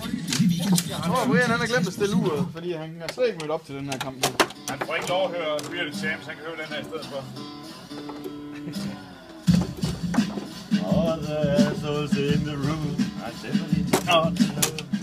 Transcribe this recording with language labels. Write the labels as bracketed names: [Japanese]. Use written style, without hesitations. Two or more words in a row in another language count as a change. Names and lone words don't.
[Danish] Jeg tror, Brian han har glemt at stille uret, fordi han er slet ikke mødt op til den her kamp. Han får ikke lov at høre Weird Shams, han kan høre den her i stedet for. [English] All the assholes in the room are definitely not alone.